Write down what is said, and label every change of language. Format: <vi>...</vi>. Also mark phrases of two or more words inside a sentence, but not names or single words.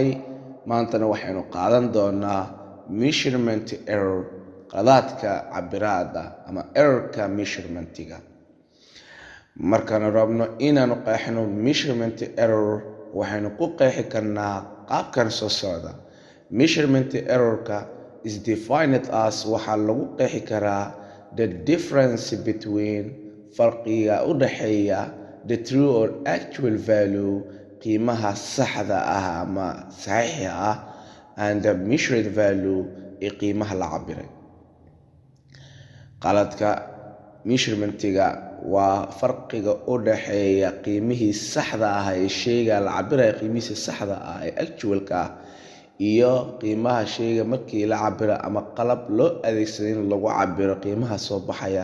<so>maantana waxaynu qaadan doonaa</so> <en>measurement error,</en> <so>qaladaadka cabiraada ama errorka measurementiga. markaan rabno inaanu qeexno</so> <en>measurement error,</en> <so>waxaynu ku qeexi karnaa qaabkan soo socda.</so> <en>measurement errorka is defined as</en> <so>waxaa lagu qeexi karaa</so> <en>the difference between</en> <so>farqiga u dhaxeeya</so> <en>the true or actual value,</en> <so>qiimaha saxda ah ama saxiixa ah,</so> <en>and the measured value</en> <so>ee qiimaha la cabiray. qaladka measurementiga waa farqiga u dhaxeeya qiimihii saxda ah ee shayga la cabirayo, qiimihiisa saxda ah ee actualka ah, iyo qiimaha shayga markii la cabiro ama qalab loo adeegsaday in lagu cabiro qiimaha soo baxaya.</so>